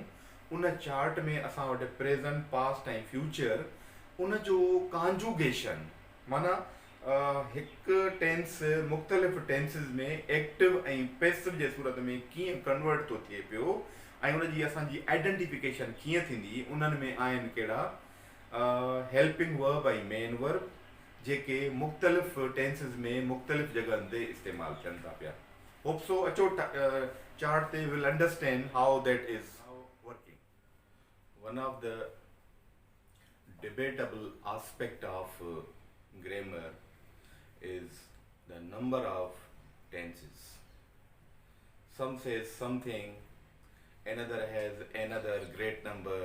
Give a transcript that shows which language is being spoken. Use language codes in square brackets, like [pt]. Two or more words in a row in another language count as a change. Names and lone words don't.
[sd] उन चार्ट में असां वटि [en] present, past [sd] ऐं फ्यूचर उन जो कॉन्जुगेशन माना हिकु टेंस मुख़्तलिफ़ टेंसिस में एक्टिव ऐं पैसिव जे सूरत में कीअं कन्वर्ट थो थिए पियो ऐं उनजी असांजी आइडेंटिफिकेशन कीअं थींदी। उन्हनि में आहिनि कहिड़ा [en] helping verb [sd] ऐं [en] main verb [sd] जेके मुख़्तलिफ़ टेंसिस में मुख़्तलिफ़ जॻहनि ते इस्तेमालु थियनि था पिया। [en] hope so अचो चार्ट ते will understand how that is working. one of the debatable aspect of grammar is the number of tenses. Some says something, another has another great number.